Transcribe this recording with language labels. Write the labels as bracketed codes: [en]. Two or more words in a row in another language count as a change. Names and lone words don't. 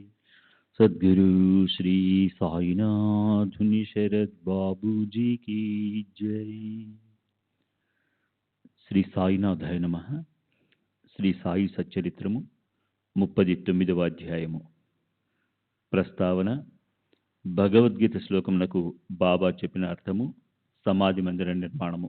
[hi] सद्गुरु श्री साईनाथ शरद बाबू जी की जय। [te] శ్రీ సాయినాథాయ నమః. శ్రీ సాయి సచ్చరిత్రము 39వ అధ్యాయము. ప్రస్తావన: భగవద్గీత శ్లోకమునకు బాబా చెప్పిన అర్థము, సమాధి మందిర నిర్మాణము.